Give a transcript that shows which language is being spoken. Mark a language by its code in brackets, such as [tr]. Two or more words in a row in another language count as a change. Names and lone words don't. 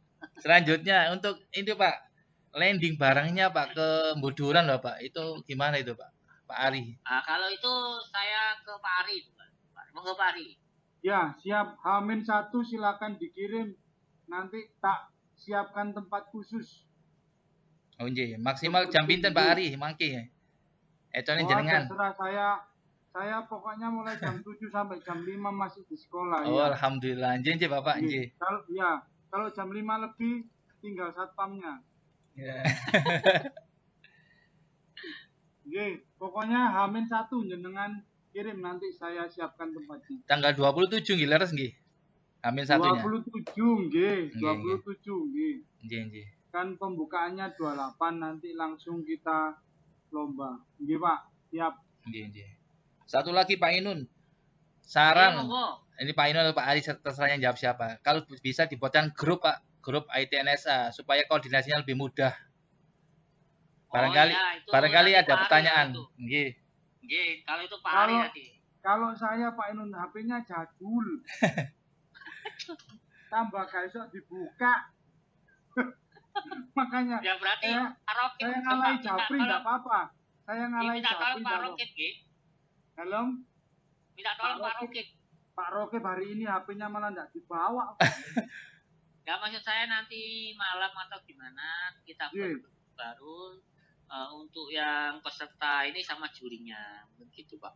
[id] Selanjutnya untuk itu Pak, landing barangnya Pak ke Buduran loh Pak. Itu gimana itu Pak? Pak Ari. Kalau itu saya ke Pak Ari, Pak. Mau ke Pak Ari. Ya, siap. H-1 silakan dikirim. Nanti tak siapkan tempat khusus. [jv] Oh nggih, maksimal jam pinten Pak Ari mangke. Etone jenengan. [id] Terserah saya pokoknya mulai jam 7 sampai jam 5 masih di sekolah. Oh, ya. alhamdulillah. [jv] Nggih Bapak, nggih. [id] Kalau jam 5 lebih tinggal satpamnya. Ya. Nggih, pokoknya H-1 jenengan kirim nanti saya siapkan tempatnya. [jv] Tanggal 27 nggih leres nggih. H-1-nya. 27 nggih, 27 nggih. Nggih. [id] Kan pembukaannya 28 nanti langsung kita lomba. Nggih, Pak. Siap. [jv] Nggih. [id] Satu lagi Pak Inun. Saran. Ini Pak Inun atau Pak Ari terserah yang jawab siapa. Kalau bisa dibuatkan grup Pak, grup ITNSA supaya koordinasinya lebih mudah. Barangkali ada pertanyaan. [jv] Nggih. Nggih, [id] kalau itu Pak Ari nanti. Kalau saya Pak Inun HP-nya jadul. [jv] Tambah gak iso dibuka. [id] Makanya ya berarti saya ngalahin Japri enggak apa-apa. Saya ngalahin Japri. Pak Rokit nggih. Halo? Minta tolong Pak Rokit. Pak Rokit hari ini HP-nya malah enggak dibawa. Ya maksud saya nanti malam atau gimana kita baru untuk yang peserta ini sama jurinya begitu Pak.